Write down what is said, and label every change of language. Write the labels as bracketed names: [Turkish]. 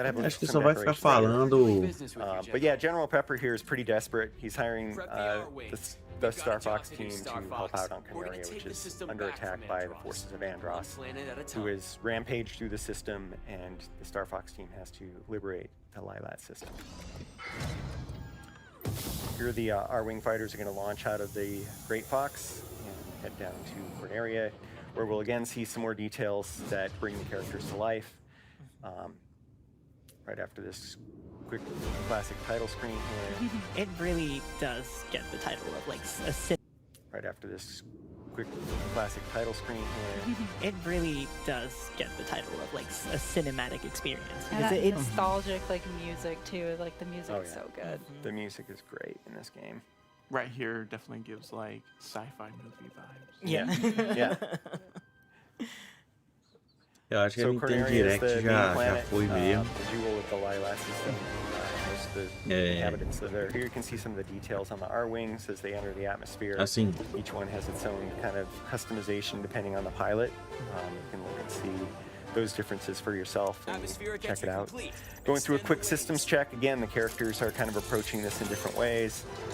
[Portuguese] Acho que só vai ficar falando. [English] But yeah, General Pepper here is pretty desperate. He's hiring the Star Fox team to help out on Comentários, which is under attack by the forces of Andross, who is rampaged through the system, and the Star Fox team has to liberate the Lylat system. Here the R-Wing fighters are going to launch out of the Great Fox and head down to Comentários, where we'll again see some more details that bring the characters to life. Right after this quick classic title screen here. It really does get the title of like a right after this quick classic title screen here. It really does get the title of like a cinematic experience. And that nostalgic like music too. Like the music is so good. The music is great in this game. Right here definitely gives like sci-fi movie vibes. Yeah. Yeah. [Portuguese] Eu acho que a Nintendo Direct já foi mesmo. [English] The jewel of the Lylat system. Most of the inhabitants live there. Here you can see some of the details on the R-Wings as they enter the atmosphere. [Portuguese] Assim. [English] Each one has its own kind of customization depending on the pilot. You can look and see those differences for yourself and check it out. Going through a quick systems check. Again, the characters are kind of approaching this in different ways.